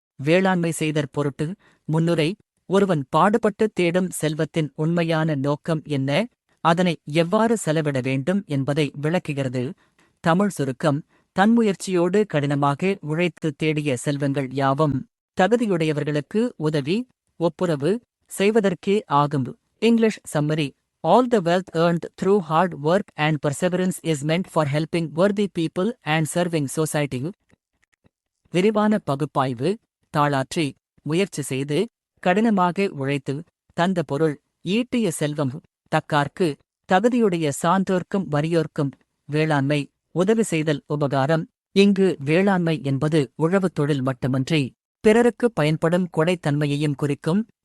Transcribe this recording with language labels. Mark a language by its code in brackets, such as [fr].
[ta] வேளாண்மை செய்தற் பொருட்டு. முன்னுரை. ஒருவன் பாடுபட்டு தேடும் செல்வத்தின் உண்மையான நோக்கம் என்ன, அதனை எவ்வாறு செலவிட வேண்டும் என்பதை விளக்குகிறது. தமிழ் சுருக்கம். தன்முயற்சியோடு கடினமாக உழைத்து தேடிய செல்வங்கள் யாவும் தகுதியுடையவர்களுக்கு உதவி ஒப்புரவு செய்வதற்கே ஆகும். [en] English summary. All the wealth earned through hard work and perseverance is meant for helping worthy people and serving society. [ta] விரிவான பகுப்பாய்வு. தாளாற்றி முயற்சி செய்து கடினமாக உழைத்து தந்த பொருள் ஈட்டிய செல்வம் தக்கார்க்கு தகுதியுடைய சான்றோர்க்கும் வறியோர்க்கும். வேளாண்மை உதவி செய்தல் உபகாரம். இங்கு வேளாண்மை என்பது உழவுத் தொழில் மட்டுமன்றி பிறருக்கு பயன்படும் கொடைத்தன்மையையும் குறிக்கும்.